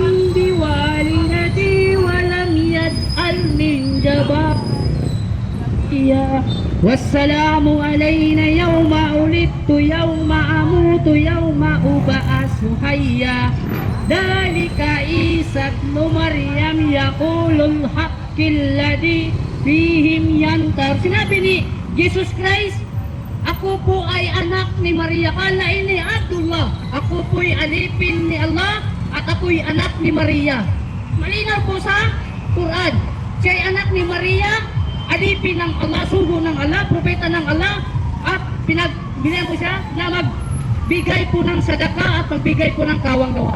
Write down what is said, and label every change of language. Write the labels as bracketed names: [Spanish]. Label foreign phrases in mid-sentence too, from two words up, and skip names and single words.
[Arabic] بوالدتي ولم يجعل من جبارية والسلام علينا يوم ولدت يوم أموت يوم أبعث حيا ذلك عيسى ابن مريم يقول الحق الذي فيهم ينتر. [Filipino] Sinabi ni Jesus Christ, ako po ay anak ni Maria. [Arabic] قال إني عبد الله. [Filipino] Ako po ay alipin ni Allah at ako ay anak ni Maria. Malinaw po sa Quran. Siya ay anak ni Maria, alipin ng Allah, sugo ng Allah, propeta ng Allah, at binigyan ko siya na magbigay po ng sadaka at magbigay po ng kawang gawa.